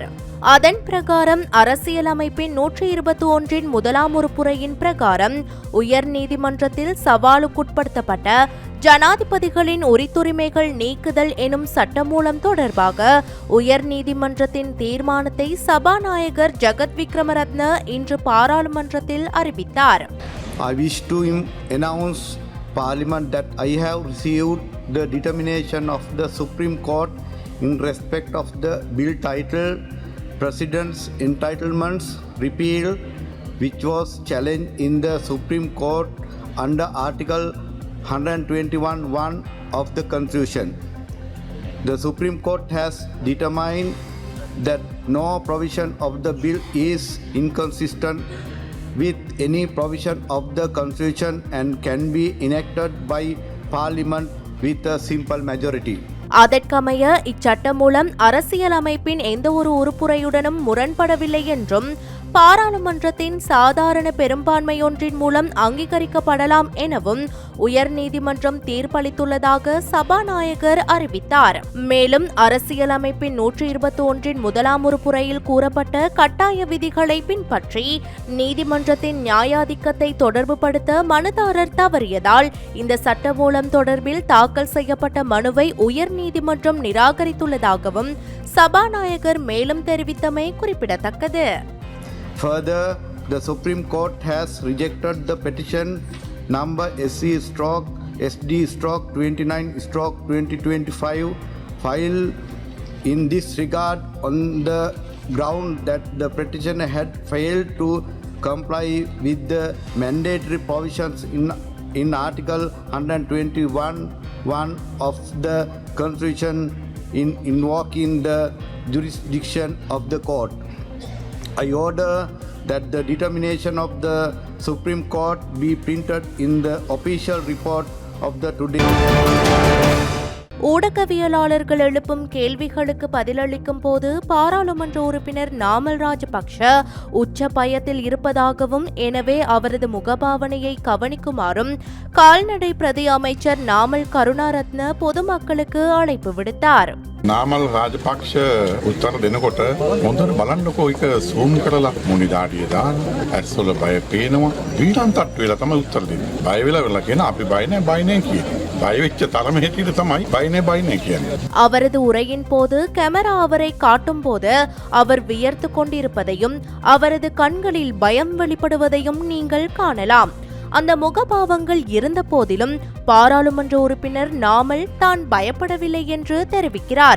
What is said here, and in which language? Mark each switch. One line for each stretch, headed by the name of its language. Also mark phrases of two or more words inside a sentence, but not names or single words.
Tamil: அதன் பிரகாரம் அரசியலமைப்பின் 121 முதலாம் உறுப்புரையின் பிரகாரம் உயர்நீதிமன்றத்தில் சவாலுக்குட்படுத்தப்பட்ட ஜனாதிபதிகளின் உரித்துரிமைகள் நீக்குதல் எனும் சட்டமூலம் தொடர்பாக உயர்நீதிமன்றத்தின் தீர்மானத்தை சபாநாயகர் ஜகத் விக்ரமரத்ன இன்று பாராளுமன்றத்தில் அறிவித்தார்.
English: I wish to announce Parliament that I have received the determination of the Supreme Court in respect of the bill titled President's Entitlements Repeal, which was challenged in the Supreme Court under Article 121(1) of the Constitution. The Supreme Court has determined that no provision of the bill is inconsistent with any provision of the Constitution and can be enacted by Parliament with a simple majority.
Tamil: அதற்கமைய இச்சட்டம் மூலம் அரசியலமைப்பின் எந்த ஒரு உறுப்புரையுடனும் முரண்படவில்லை என்றும் பாராளுமன்றத்தின் சாதாரண பெரும்பான்மையொன்றின் மூலம் அங்கீகரிக்கப்படலாம் எனவும் உயர்நீதிமன்றம் தீர்ப்பளித்துள்ளதாக சபாநாயகர் அறிவித்தார். மேலும் அரசியலமைப்பின் 121 முதலாம் உறுப்புரையில் கூறப்பட்ட கட்டாய விதிகளை பின்பற்றி நீதிமன்றத்தின் நியாயாதிக்கத்தை தொடர்புபடுத்த மனுதாரர் தவறியதால் இந்த சட்டமூலம் தொடர்பில் தாக்கல் செய்யப்பட்ட மனுவை உயர்நீதிமன்றம் நிராகரித்துள்ளதாகவும் சபாநாயகர் மேலும் தெரிவித்தமை குறிப்பிடத்தக்கது. Further, the Supreme Court has rejected the petition number SC/SD/29/2025 filed in this regard on the ground that the petitioner had failed to comply with the mandatory provisions in Article 121(1) of the Constitution in invoking the jurisdiction of the court. I order that the determination of the Supreme Court be printed in the official report of the today. ஊடகவியலாளர்கள் எழுப்பும் கேள்விகளுக்கு பதிலளிக்கும் போது பாராளுமன்ற உறுப்பினர் நாமல் ராஜபக்ஷ உச்ச பயத்தில் இருப்பதாகவும் எனவே அவரது முகபாவனையை கவனிக்குமாறும் கால்நடை பிரதி அமைச்சர் நாமல் கருணாரத்ன பொதுமக்களுக்கு அழைப்பு விடுத்தார்.
Sinhala: නාමල් රාජපක්ෂ උත්තර දෙනකොට හොඳට බලන්නකෝ ඒක සූම් කරලා මොනිදාඩිය දාන ඇස්වල බය පේනවා ඊටන් තට්ටු වෙලා තමයි උත්තර දෙන්නේ. බය වෙලා කියන අපි බය නැහැ කියන. බය වෙච්ච තරම හැටියට තමයි බය නැහැ කියන්නේ.
Tamil: அவரது உரையின் போது கேமரா அவரை காட்டும் போது அவர் வியர்த்து கொண்டிருப்பதையும் அவரது கண்களில் பயம் வெளிப்படுவதையும் நீங்கள் காணலாம். அந்த முகபாவங்கள் இருந்த போதிலும் பாராளுமன்ற உறுப்பினர் நாமல் தான் பயப்படவில்லை என்று தெரிவிக்கிறார்.